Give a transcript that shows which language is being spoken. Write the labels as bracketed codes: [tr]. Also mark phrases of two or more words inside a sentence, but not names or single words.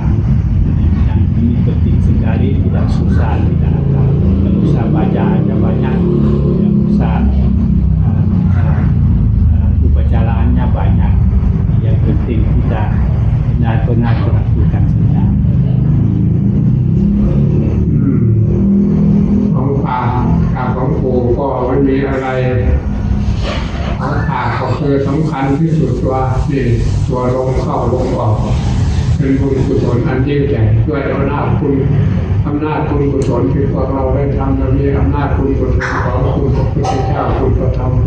[id] Yang ini penting sekali, tidak susah, tidak usah baca aja banyak, tidak usah upacaraannya banyak. Yang penting kita benar-benar melakukan saja. [th] ของฝากกับของปู่ก็ไม่มีอะไรของฝากก็คือสำคัญที่สุดตัวลมเข้าลมออกเป็นบุญกุศลอันยิ่งใหญ่ด้วยอำนาจบุญกุศลที่พวกเราได้ทำนั้นมีอำนาจบุญกุศลของคุณพระพุทธเจ้าคุณพระธรรมคุณ